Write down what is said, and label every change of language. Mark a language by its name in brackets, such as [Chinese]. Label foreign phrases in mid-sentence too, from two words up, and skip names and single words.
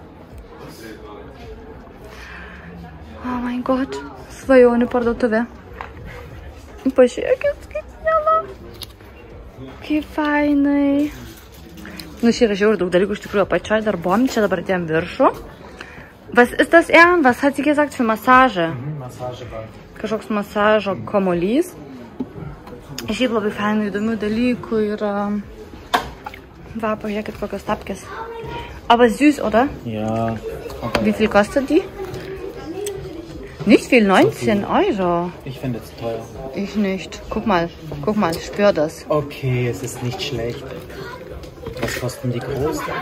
[English] Oh my god, [Lithuanian] svajonių parduotuvė. Pažiūrėkit, kaip miela. Kaip fainai. Nu, čia yra žiauriai daug dalykų, iš tikrųjų, apačioje dar buvom, čia dabar atėjom viršų. [German] Was ist das er? Was hat sie gesagt für Massage? Massagebar. [Lithuanian] Kažkoks masažo kamuolys. Šiaip labai fainų įdomių dalykų yra. Va, pažiūrėkit, kokios tapkės. [German] Aber süß, oder? Ja. Wie viel kostet die? Nicht viel, 19 Euro. Ich finde es teuer. Ich nicht. Guck mal, ich spür das. Okay, es ist nicht schlecht. Was kosten die groß?